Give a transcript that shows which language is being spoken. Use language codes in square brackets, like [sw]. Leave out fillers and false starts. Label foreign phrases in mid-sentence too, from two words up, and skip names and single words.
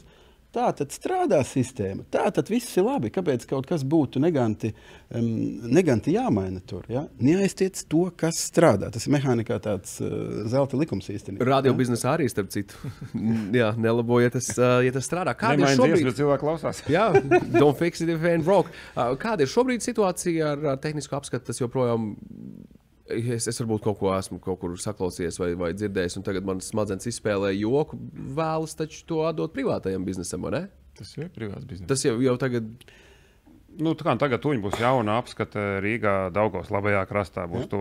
[lv] Tā tad strādā sistēma, tā tad viss ir labi. Kāpēc kaut kas būtu neganti jāmaina tur? Ja? Neaiztiec to, kas strādā. Tas ir mehānikā tāds zelta likums īstenībā. Radio biznesā arī, starp citu. Jā, nelabo, ja tas strādā. Kāda ir Nemaina šobrīd? dziesmu, bet cilvēki klausās. Jā, [en] don't fix it if it ain't broke. [lv] Kāda ir šobrīd situācija ar tehnisko apskatu? Tas joprojām, es varbūt esmu kaut kur saklausījies vai dzirdējis, un tagad man smadzenes izspēlē joku, vēlas taču to atdot privātajam biznesam, vai ne? Tas jau ir privāts bizness. Tas jau tagad... Tagad tuņi būs jauna apskate Rīgā, Daugavas labajā krastā būs to.